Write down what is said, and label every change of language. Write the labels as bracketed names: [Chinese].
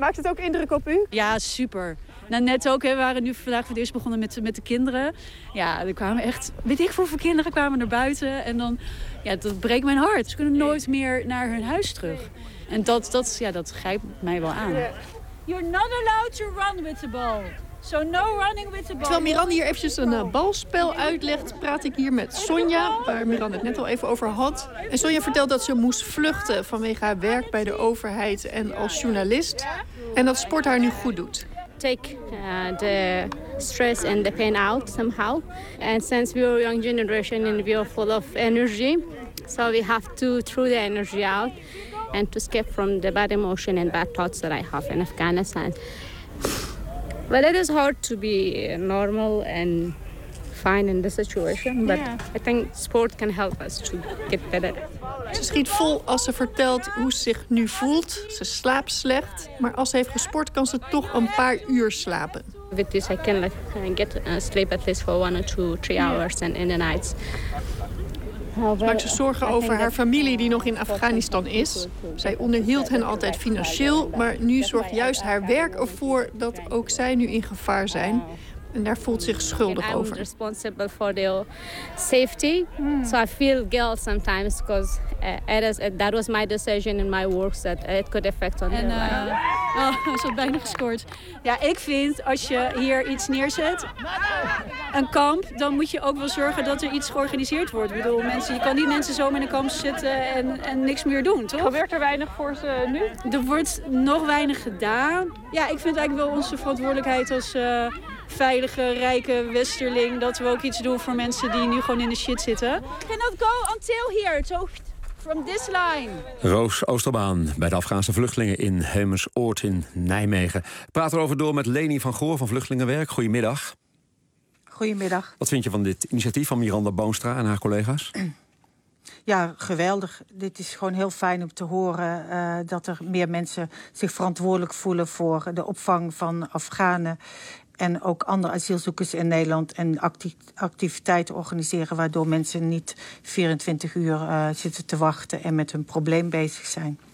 [Dutch] Maakt het ook indruk op u? Ja, super. Nou, net ook, hè, we waren nu vandaag voor het eerst begonnen met de kinderen. Ja, er kwamen echt, weet ik hoeveel kinderen kwamen naar buiten en dan, ja, dat breekt mijn hart. Ze kunnen nooit meer naar hun huis terug. En dat grijpt mij wel aan. [English] You're not allowed to run with the ball. So no running with the ball. [Dutch] Terwijl Miranda hier eventjes een balspel uitlegt, praat ik hier met Sonja, waar Miranda het net al even over had. En Sonja vertelt dat ze moest vluchten vanwege haar werk bij de overheid en als journalist. En dat sport haar nu goed doet. [English] Take the stress and the pain out somehow. And since we are a young generation and we are full of energy, so we have to throw the energy out. And to escape from the bad emotion and bad thoughts that I have in Afghanistan. Well, it is hard to be normal and fine in this situation, but yeah. I think sport can help us to get better. [Dutch] Ze schiet vol als ze vertelt hoe ze zich nu voelt. Ze slaapt slecht, maar als ze heeft gesport, kan ze toch een paar uur slapen. [English] With this, I can get sleep at least for 1 or 2, 3 hours and in the nights. [Dutch] Maar ze zorgen over haar familie die nog in Afghanistan is. Zij onderhield hen altijd financieel, maar nu zorgt juist haar werk ervoor dat ook zij nu in gevaar zijn. En daar voelt zich schuldig over. [English] I'm responsible for their safety. So I feel guilt sometimes because that was my decision in my work that it could affect on their life. [Dutch] Oh, ze had bijna gescoord. Ja, ik vind als je hier iets neerzet, een kamp, dan moet je ook wel zorgen dat er iets georganiseerd wordt. Ik bedoel, je kan niet mensen zomaar in een kamp zitten en niks meer doen, toch? Gebeurt er weinig voor ze nu? Er wordt nog weinig gedaan. Ja, ik vind eigenlijk wel onze verantwoordelijkheid als veilige, rijke westerling, dat we ook iets doen voor mensen die nu gewoon in de shit zitten. [English] We cannot go until here, so from this line. [Dutch] Roos Oosterbaan bij de Afghaanse vluchtelingen in Heumensoord in Nijmegen. Praat erover door met Leni van Goor van Vluchtelingenwerk. Goedemiddag. Goedemiddag. Wat vind je van dit initiatief van Miranda Boonstra en haar collega's? Ja, geweldig. Dit is gewoon heel fijn om te horen dat er meer mensen zich verantwoordelijk voelen voor de opvang van Afghanen en ook andere asielzoekers in Nederland en activiteiten organiseren waardoor mensen niet 24 uur zitten te wachten en met hun probleem bezig zijn.